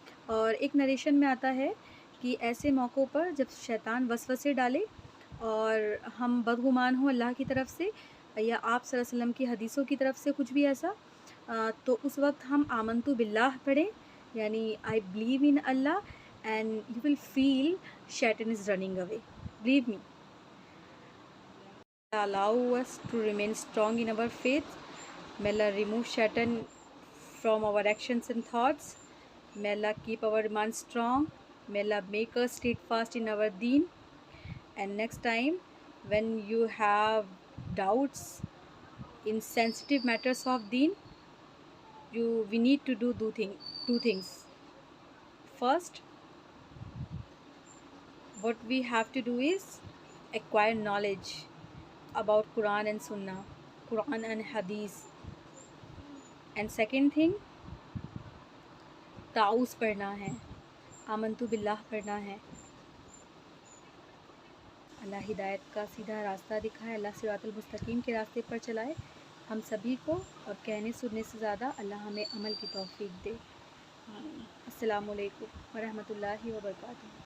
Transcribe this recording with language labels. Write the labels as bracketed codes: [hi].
[hi] और एक नरेशन में आता है कि ऐसे मौक़ों पर जब शैतान वसवसे डाले और हम बदगुमान हों अल्लाह की तरफ से या आप सल्लल्लाहु अलैहि वसल्लम की हदीसों की तरफ से कुछ भी ऐसा, तो उस वक्त हम आमन्तु बिल्लाह पढ़ें, यानी [en] I believe in Allah, and you will feel Shaitan is running away, believe me. Allow us to remain strong in our faith. May Allah remove Shaitan from our actions and thoughts. May Allah keep our iman strong. May Allah make us steadfast in our deen. And next time, when you have doubts in sensitive matters of deen, we need to do two things. First, what we have to do is acquire knowledge about Quran and Sunnah, Quran and Hadith. And second thing, [hi] ताऊज़ पढ़ना है, आमन्तु बिल्लाह पढ़ना है। अल्लाह हिदायत का सीधा रास्ता दिखाए, अल्लाह सिरातुल मुस्तकीम के रास्ते पर चलाए हम सभी को, और कहने सुनने से ज़्यादा अल्लाह हमें अमल की तौफ़ीक दे। अस्सलामु अलैकुम व रहमतुल्लाहि व बरकातुहू।